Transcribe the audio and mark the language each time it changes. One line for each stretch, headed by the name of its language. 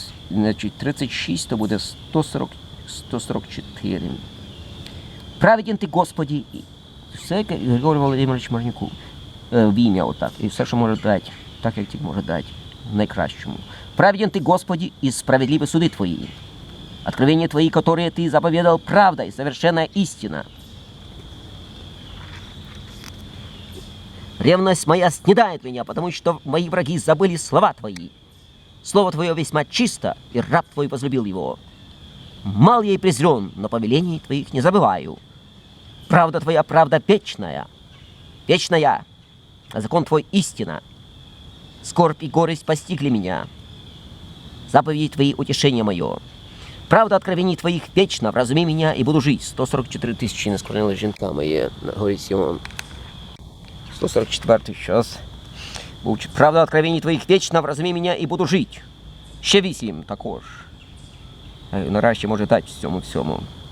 Ukrainian: Значить, 36, то буде 144. Праведен ти, Господі, все Григорій Володимирович Миронюку в ім'я отак. І все, що може дати, так, як тільки може дати, в найкращому. Праведен ти, Господі, і справедливі суди твої.
Russian: Откровения твои, которые ты заповедал, правда и совершенная истина. Ревность моя снедает меня, потому что мои враги забыли слова твои. Слово твое весьма чисто, и раб твой возлюбил его. Мал я и презрен, но повелений твоих не забываю. Правда твоя, правда вечная, вечная, а закон твой истина. Скорбь и горесть постигли меня. Заповеди твои утешение мое. Правда откровений твоих вечно, вразуми меня и буду жить.
Ukrainian: 144 тисячі не скоренили жінками є на горі Сіон. 144 час.
Russian: Правда откровений твоих вечно, вразуми меня и буду жить.
Ukrainian: Ще 8 також. Нарешті може дати всьому.